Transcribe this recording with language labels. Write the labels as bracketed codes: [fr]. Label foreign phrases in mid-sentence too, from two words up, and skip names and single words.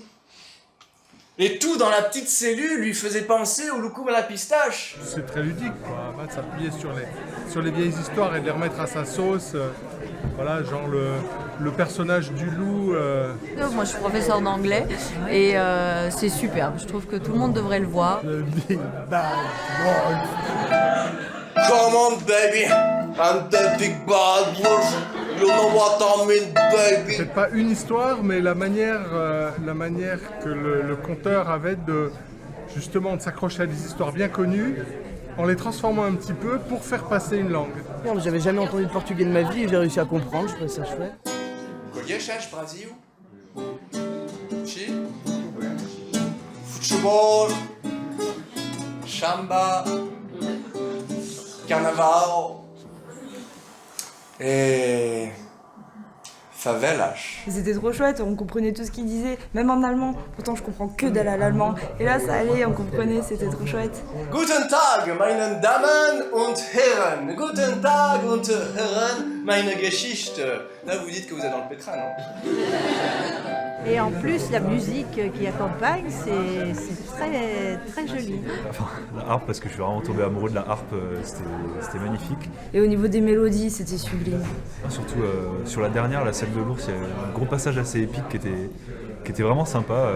[fr] Et tout dans la petite cellule lui faisait penser au loukoum à la pistache. C'est très ludique, quoi. De s'appuyer sur les vieilles histoires et de les remettre à sa sauce. Voilà, genre le personnage du loup. Moi je suis professeure d'anglais et c'est superbe. Je trouve que tout le monde devrait le voir. Le Big Bad Wolf. [en] Come on baby, I'm the big bad wolf. You know what I mean baby. [fr] Peut-être pas une histoire, mais la manière que le conteur avait de justement de s'accrocher à des histoires bien connues en les transformant un petit peu pour faire passer une langue. J'avais jamais entendu le portugais de ma vie et j'ai réussi à comprendre, je trouvais ça chouette. [pt] Conheces Brasil? Si? Futebol, samba, carnaval et favelas. [fr] C'était trop chouette, on comprenait tout ce qu'il disait, même en allemand. Pourtant je comprends que dalle à l'allemand. Et là ça allait, on comprenait, c'était trop chouette. [de] Guten Tag, meine Damen und Herren. Guten Tag und Herren, meine Geschichte. [fr] Là vous dites que vous êtes dans le pétrin, non? Et en plus, la musique qui accompagne, c'est très, très joli. Enfin, la harpe, parce que je suis vraiment tombé amoureux de la harpe, c'était magnifique. Et au niveau des mélodies, c'était sublime. Surtout sur la dernière, la scène de l'ours, il y a un gros passage assez épique qui était vraiment sympa.